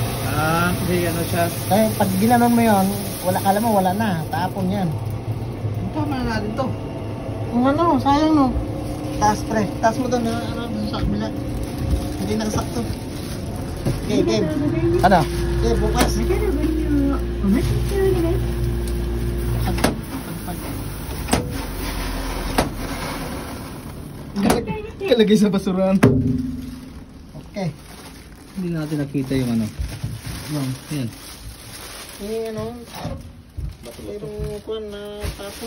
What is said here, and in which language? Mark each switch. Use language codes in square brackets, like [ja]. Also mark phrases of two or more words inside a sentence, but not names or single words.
[tl] Hindi ano siya. Kaya pag ginanon mo yun, wala, kala mo wala na. Tapon yan. Tama na natin to. Ang ano, sayang no. Taas pre. Taas mo doon na ano, doon sa kabila. Hindi nakasakto. Okay, game. Ano? Okay, bukas. [ja] またのご利用をお待ちしております。 [tl] Kalagay sa basurahan. Okay. Hindi natin nakita yung ano. Yan. Yung ano, mayroong kuwan na tapon.